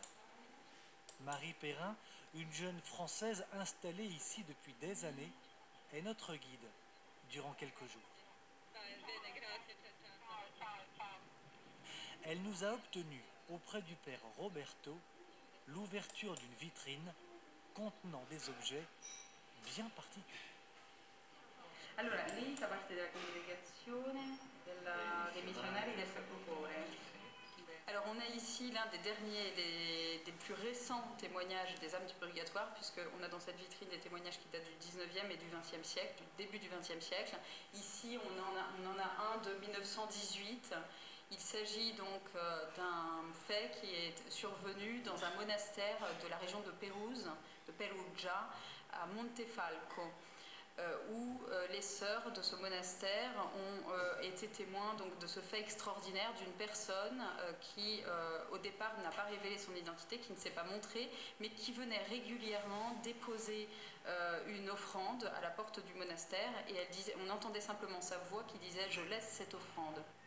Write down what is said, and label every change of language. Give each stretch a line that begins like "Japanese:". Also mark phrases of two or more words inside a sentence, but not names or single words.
French: Marie Perrin, une jeune Française installée ici depuis des années, est notre guide durant quelques jours. Elle nous a obtenu, auprès du père Roberto, l'ouverture d'une vitrine contenant des objets bien particolari.
Italian: Allora, lei fa parte della congregazione dei missionari del Sacro Cuore.
French: Alors on a ici l'un des derniers, des plus récents témoignages des âmes du purgatoire, puisqu'on a dans cette vitrine des témoignages qui datent du 19e et du 20e siècle, du début du 20e siècle. Ici on en a un de 1918. Il s'agit donc d'un fait qui est survenu dans un monastère de la région de Pérouse, de Perugia, à Montefalco, où les sœurs de ce monastère ont été témoins donc, de ce fait extraordinaire d'une personne qui, au départ, n'a pas révélé son identité, qui ne s'est pas montrée, mais qui venait régulièrement déposer une offrande à la porte du monastère, et elle disait, on entendait simplement sa voix qui disait « Je laisse cette offrande ».